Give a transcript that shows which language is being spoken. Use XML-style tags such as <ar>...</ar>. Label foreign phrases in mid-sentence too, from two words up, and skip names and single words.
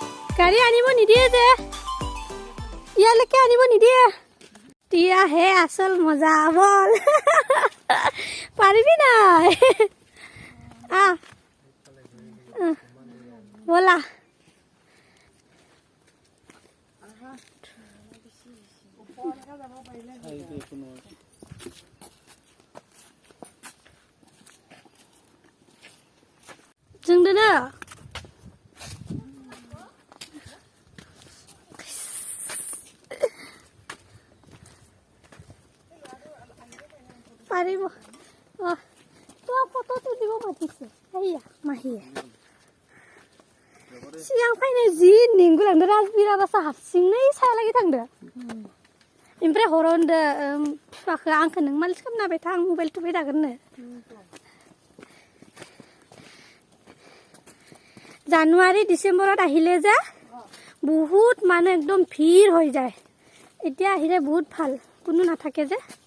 <as>গাড়ী আনিব নিদিয়ে যে ইয়ালৈকে আনিব নিদিয়ে এতিয়াহে আচল মজা বল পাৰিবি নাই ব'লা</as> <brx>जोंदो ना</brx> <as>পাৰিব তো ফটো তুলিব মাতিছে এইয়া মাহীয়ে</as> <brx>सिगां फैनाय जि निंगुलांदो राजबिरा बासा हारसिंनो साया लागि थांदो ओमफ्राय हराव होनदो बिफाखो आंखो नों मालिस खालामना होबाय था आं मबाइल थुबाय थागोननो</brx> <as>জানুৱাৰী ডিচেম্বৰত আহিলে যে বহুত মানে একদম ভিৰ হৈ যায় এতিয়া আহিলে বহুত ভাল কোনো নাথাকে যে</as>